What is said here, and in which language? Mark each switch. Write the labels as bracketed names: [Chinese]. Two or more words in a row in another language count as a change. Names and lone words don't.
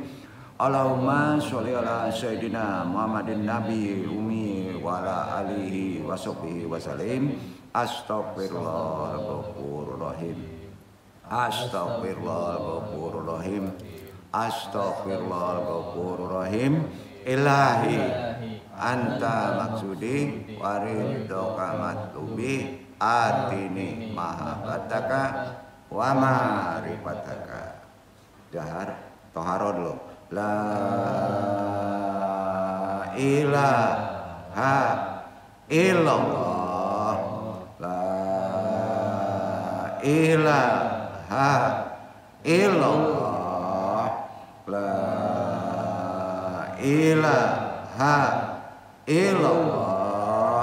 [Arabic] اللهم صل على سيدنا محمد النبي الأمي وعلى آله وصحبه وسلم. أستغفر الله الغفور الرحيم. أستغفر الله الغفور الرحيم. أستغفر الله الغفور الرحيم. إلهي أنت مقصودي ورضاك مطلوبي أعطني محبتك ومعرفتك. [Indonesian] Jahar toharo dulu. [Arabic] لا إله إلا الله. لا إله إلا الله. لا إله إلا الله.